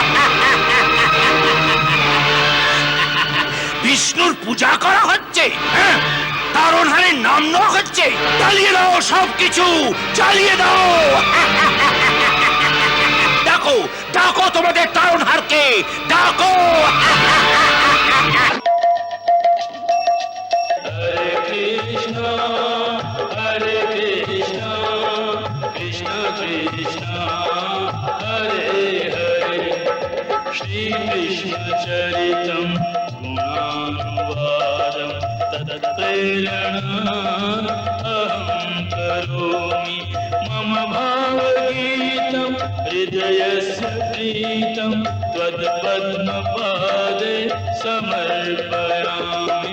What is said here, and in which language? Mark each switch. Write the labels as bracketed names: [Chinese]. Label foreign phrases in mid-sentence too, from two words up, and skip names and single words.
[Bangla] বিষ্ণুর পূজা করা হচ্ছে, তারণহারের নাম নেওয়া হচ্ছে। চালিয়ে দাও সবকিছু, চালিয়ে দাও। ডাকো, ডাকো তোমাদের তারণহারকে, ডাকো। [Sanskrit] हरे कृष्ण, कृष्ण कृष्ण, हरे हरे, श्री कृष्ण चरितं गुणानुवादं तत्प्रेरणा अहं करोमि मम भावगीतं हृदयस्य प्रीतं त्वद् पद्म पदे समर्पयामि.